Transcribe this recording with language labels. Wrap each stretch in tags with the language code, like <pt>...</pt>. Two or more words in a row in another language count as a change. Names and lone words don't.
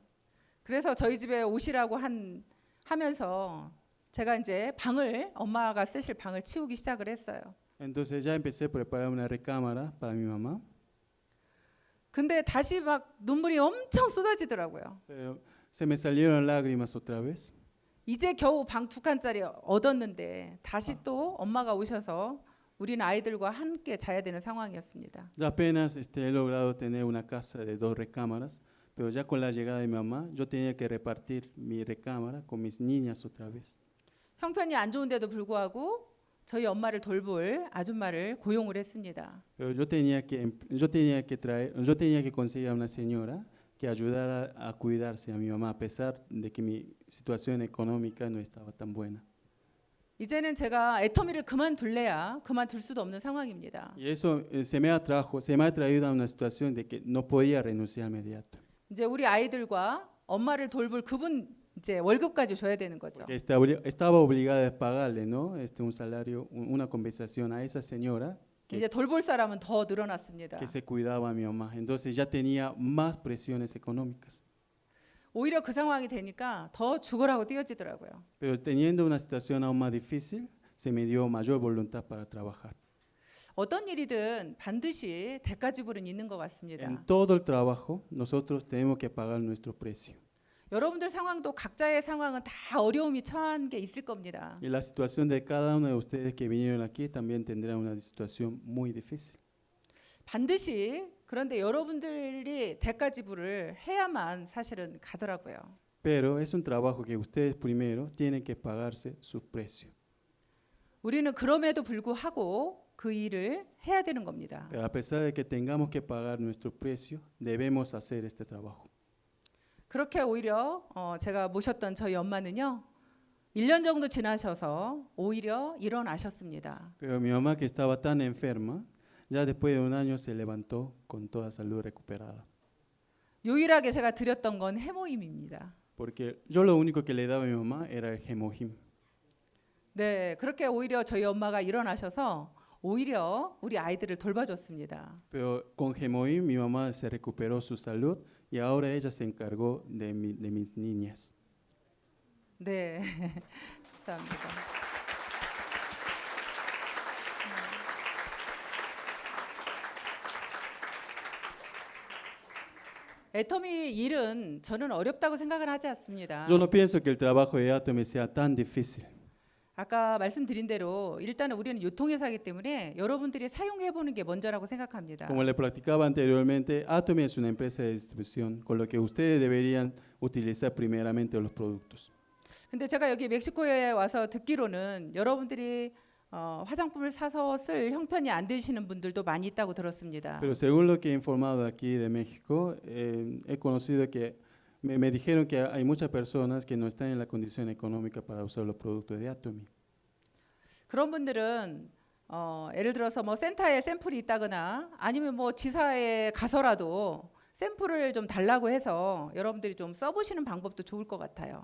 <ko>그래서 저희 집에 오시라고 하면서 제가 이제 엄마가 쓰실 방을 치우기 시작을 했어요.</ko> <es>Entonces ya empecé a preparar una recámara para mi mamá.</es> <ko>근데 다시 막 눈물이 엄청 쏟아지더라고요.</ko> <es>Pero se me salieron lágrimas otra vez.</es> <ko>이제 겨우 방 2칸짜리 얻었는데 다시 또 엄마가 오셔서 우리는 아이들과 함께 자야 되는 상황이었습니다.</ko> <es>Ya apenas he logrado tener una casa de 2 recámaras, pero ya con la llegada de mi mamá, yo tenía que repartir mi recámara con mis niñas otra vez.</es> <ko>형편이 안 좋은데도 불구하고 저희 엄마를 돌볼 아줌마를 고용을 했습니다.</ko> <es>Pero yo tenía que conseguir a una señora que ayudara a cuidarse a mi mamá, a pesar de que mi situación económica no estaba tan buena.</es> <ko>이제는 제가 애터미를 그만둘래야 그만둘 수도 없는 상황입니다.</ko> <es>Y eso se me ha traído a una situación de que no podía renunciar inmediato.</es> <ko>이제 우리 아이들과 엄마를 돌볼 그분 이제 월급까지 줘야 되는 거죠.</ko> <es>Porque estaba obligada a pagarle, ¿no? Un salario, una compensación a esa señora</es> <ko>이제 돌볼 사람은 더 늘어났습니다.</ko> <es>que se cuidaba a mi mamá. Entonces ya tenía más presiones económicas.</es> <ko>오히려 그 상황이 되니까 더 죽으라고 뛰어지더라고요.</ko> <es>Pero teniendo una situación aún más difícil, se me dio mayor voluntad para trabajar.</es> <ko>어떤 일이든 반드시 대가 지불은 있는 것 같습니다.</ko> <es>En todo el trabajo, nosotros tenemos que pagar nuestro precio.</es> <ko>여러분들 상황도 각자의 상황은 다 어려움이 처한 게 있을 겁니다.</ko> <es>Y la situación de cada uno de ustedes que vinieron aquí también tendrá una situación muy difícil.</es> <ko>반드시 그런데 여러분들이 대가 지불을 해야만 사실은 가더라고요.</ko> <es>Pero es un trabajo que ustedes primero tienen que pagarse su precio.</es> <ko>우리는 그럼에도 불구하고 그 일을 해야 되는 겁니다.</ko> <es>Pero a pesar de que tengamos que pagar nuestro precio, debemos hacer este trabajo.</es> <ko>그렇게 오히려 제가 모셨던 저희 엄마는요. 1년 정도 지나셔서 오히려 일어나셨습니다.</ko> <es>Pero mi mamá, que estaba tan enferma, ya después de un año se levantó con toda salud recuperada.</es> <ko>유일하게 제가 드렸던 건 해모임입니다.</ko> <es>Porque yo lo único que le daba a mi mamá era el gemojim.</es> <ko>네, 그렇게 오히려 저희 엄마가 일어나셔서 오히려 우리 아이들을 돌봐줬습니다.</ko> <es>Pero con gemojim mi mamá se recuperó su salud y ahora ella se encargó de mis niñas.</es> <ko>네, 감사합니다. 애터미 일은 저는 어렵다고 생각을 하지 않습니다.</ko> <es>Yo no pienso que el trabajo de Atomy sea tan difícil.</es> <ko>아까 말씀드린 대로 일단은 우리는 유통회사이기 때문에 여러분들이 사용해 보는 게 먼저라고 생각합니다.</ko> <es>Como le platicaba anteriormente, Atomy es una empresa de distribución, con lo que ustedes deberían utilizar primeramente los productos.</es> <ko>근데 제가 여기 멕시코에 와서 듣기로는 여러분들이 화장품을 사서 쓸 형편이 안 되시는 분들도 많이 있다고 들었습니다.</ko> <es>Pero según lo que he informado aquí de México, he conocido que me dijeron que hay muchas personas que no están en la condición económica para usar los productos de Atomy.</es> <ko>그런 분들은 예를 들어서 뭐 센터에 샘플이 있다거나 아니면 뭐 지사에 가서라도 샘플을 좀 달라고 해서 여러분들이 좀 써보시는 방법도 좋을 것 같아요.</ko>